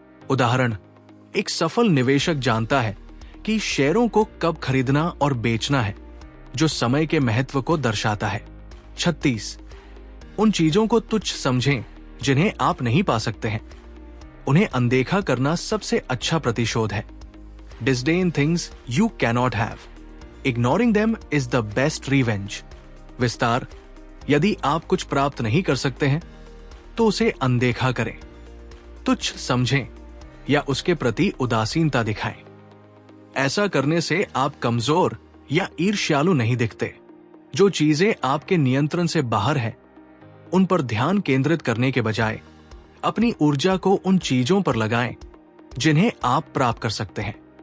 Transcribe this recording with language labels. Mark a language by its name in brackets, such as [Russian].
[Hindi] उदाहरण: एक सफल निवेशक जानता है कि शेयरों को कब खरीदना और बेचना है, जो समय के महत्व को दर्शाता है। 36. उन चीजों को तुच्छ समझें जिन्हें आप नहीं पा सकते हैं। उन्हें अनदेखा करना सबसे अच्छा प्रतिशोध है। [English] Disdain things you cannot have. Ignoring them is the best revenge. [Hindi] विस्तार: यदि आप कुछ प्राप्त नहीं कर सकते हैं तो उसे अनदेखा करें, तुच्छ समझें या उसके प्रति उदासीनता दिखाएं। ऐसा करने से आप कमजोर या ईर्ष्यालु नहीं दिखते। जो चीजें आपके नियंत्रण से बाहर हैं, उन पर ध्यान केंद्रित करने के बजाय अपनी ऊर्जा को उन चीजों पर लगाएं जिन्हें आप प्राप्त कर सकते हैं।